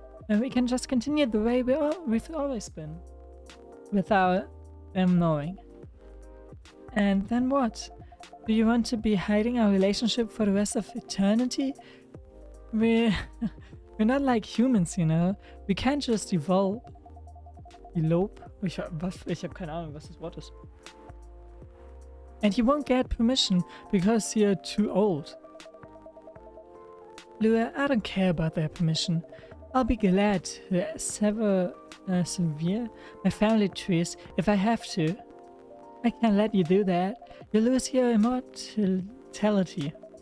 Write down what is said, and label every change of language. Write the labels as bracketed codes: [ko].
[en] And we can just continue the way we've always been. Without them knowing. And then what? Do you want to be hiding our relationship for the rest of eternity? We're not like humans, you know? We can't just evolve. Elope? [de] Ich hab keine Ahnung, was das Wort ist. [en] And you won't get permission because you're too old. Lua, I don't care about their permission. I'll be glad to sever my family trees if I have to. I can't let you do that. You lose your immortality.